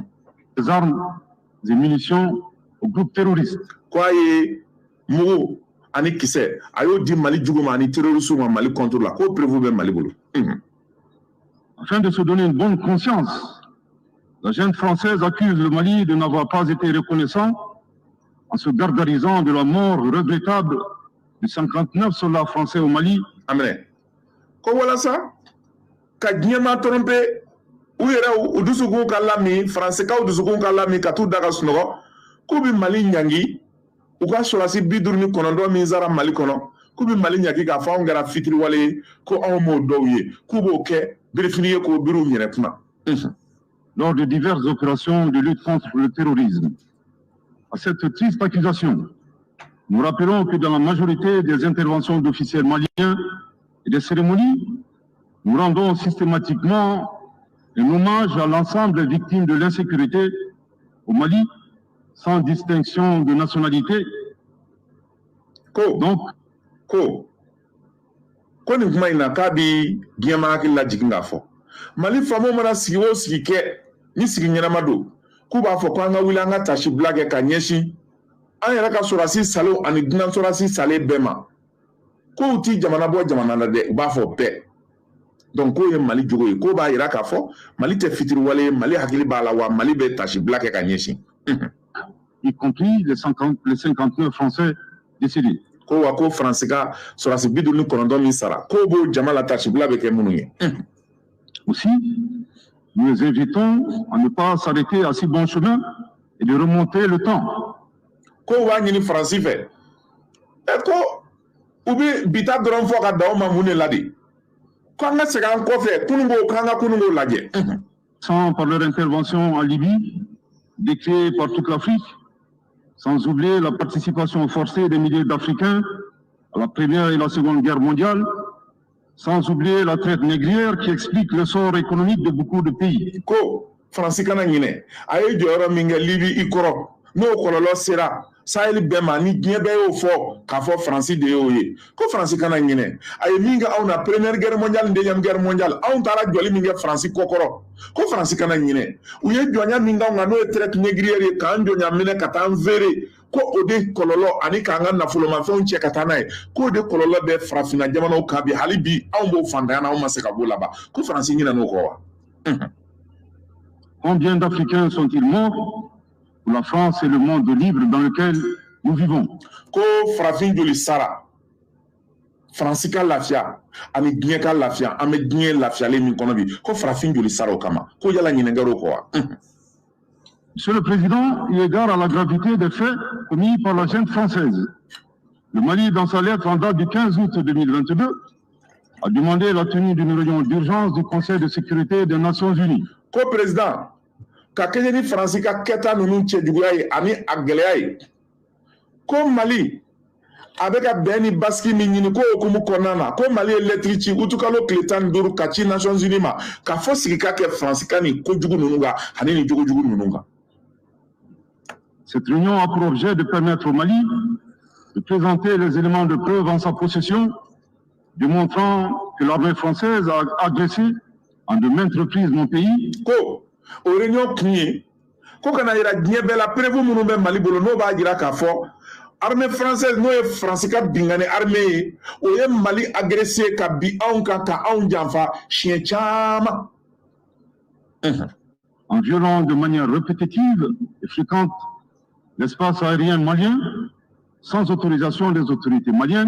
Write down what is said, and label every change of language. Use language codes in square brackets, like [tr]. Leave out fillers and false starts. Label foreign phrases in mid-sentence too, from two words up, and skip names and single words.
[fr] Des armes et munitions au groupe terroriste. [bm] Ko a ye mugu ani kisɛ a y'o di Mali jugu ma ani terroriste ma Mali [fr] contre la [bm] ko prévu bɛ Mali bolo. [fr] Afin de se donner une bonne conscience, la jeune française accuse le Mali de n'avoir pas été reconnaissant en se gargarisant de la mort regrettable de 59 soldats français au Mali. [bm] Amen. Ko walasa ka diɲɛma tromper u yɛrɛ u dusukun ka lami françaisikaw dusukun ka lami ka t'u da ka sunɔgɔ k'u bɛ Mali ɲangi u ka sɔrɔdasi 59 min sara Mali kɔnɔ k'u bɛ Mali ɲangi k'a fɔ anw kɛra fitiriwale ye ko anw m'o dɔw ye k'u b'o kɛ birifini ye k'o biri u yɛrɛ kunna. [fr] Lors de diverses opérations de lutte contre le terrorisme. À cette triste accusation, nous rappelons que dans la majorité des interventions d'officiels maliens et des cérémonies, nous rendons systématiquement un hommage à l'ensemble des victimes de l'insécurité au Mali, sans distinction de nationalité. [bm] Donc, ko nin kuma in na k'a bi diɲɛma hakili la jigin k'a fɔ Mali faamaw mana sigi o sigi kɛ ni sigi ɲɛnama don k'u b'a fɔ ko an ka wuli an ka tasibila kɛ ka ɲɛsin an yɛrɛ ka sɔrɔdasi salo ani dunan sɔrɔdasi salen bɛɛ ma k'u ti jamana bɔ jamana la dɛ u b'a fɔ bɛɛ donc k'o ye Mali jogo ye k'o b'a yira k'a fɔ Mali tɛ fitiriwale ye Mali hakili b'a la wa Mali bɛ tasibila kɛ ka ɲɛsin. [fr] Y compris les 59 Français décédés. [bm] Ko wa ko Faransi ka sɔrɔdasi 59 min sara k'o b'o jama la tasibila bɛ kɛ minnu ye. [fr] Aussi, nous les invitons à ne pas s'arrêter à si bon chemin et de remonter le temps. [bm] Ko b'a ɲini Faransi fɛ ko u bɛ bita dɔrɔn fɔ ka da o ma mun de la de ko an ka segin an kɔfɛ kununko k'an ka kununko lajɛ. [fr] Sans par leur intervention en Libye, décriée par toute l'Afrique, sans oublier la participation forcée des milliers d'Africains à la Première et la Seconde Guerre mondiale, sans oublier la traite négrière qui explique le sort économique de beaucoup de pays. [bm] Ko Faransi kana ɲinɛ a ye jɔyɔrɔ min kɛ Libi i kɔrɔ n'o kɔlɔlɔ sera Sahel bɛɛ ma ni diɲɛ bɛɛ y'o fɔ k'a fɔ Faransi de y'o ye ko Faransi kana ɲinɛ a ye min kɛ anw na Première Guerre mondiale Deuxième Guerre mondiale anw taara jɔli min kɛ Faransi kɔkɔrɔ ko Faransi kana ɲinɛ u ye jɔnya min k'anw kan n'o ye [fr] traite négrière [bm] ye k'an jɔnya minɛ ka taa an feere ko o de kɔlɔlɔ ani k'an ka nafolomafɛnw cɛ ka taa n'a ye k'o de kɔlɔlɔ bɛ farafinna jamanaw kan bi hali bi anw b'o fantanya na anw ma se ka b'o laban ko Faransi ɲinɛn'o kɔ wa. [fr] Combien d'Africains sont-ils morts pour la France et le monde libre dans lequel nous vivons? [bm] Ko farafin joli sara Faransi ka lafiya ani diɲɛ ka lafiya an bɛ diɲɛ lafiyalen min kɔnɔ bi ko farafin joli sara o kama ko yala ɲinɛnkɛr'o kɔ wa. [fr] Monsieur le Président, eu égard à la gravité des faits commis par la jeune française, le Mali, dans sa lettre en date du 15 août 2022, a demandé la tenue d'une réunion d'urgence du Conseil de sécurité des Nations Unies. [bm] Ko président, ka kɛɲɛ ni Faransi ka kɛta ninnu cɛjuguya ye ani a gɛlɛya ye, ko Mali a bɛ ka bɛn ni basiki min ɲini ko hukumu kɔnɔna na, ko Mali ye lɛtiri ci utukalo tile 15 ka ci Nations Unies ma, ka fɔ sigika kɛ Faransi ka nin kojugu ninnu kan ani nin jogojugu ninnu kan. [fr] Cette réunion a pour objet de permettre au Mali de présenter les éléments de preuve en sa possession, démontrant que l'armée française a agressé en de maintes reprises mon pays. [bm] Ko o réunion kun ye ko kana yira diɲɛ bɛɛ la preuve minnu bɛ Mali bolo n'o b'a jira k'a fɔ [fr] armée française [bm] n'o ye France ka bingani armée o ye Mali agressé ka bi anw kan ka anw janfa siɲɛ caman. [fr] En violant de manière répétitive et fréquente l'espace aérien malien sans autorisation des autorités maliennes.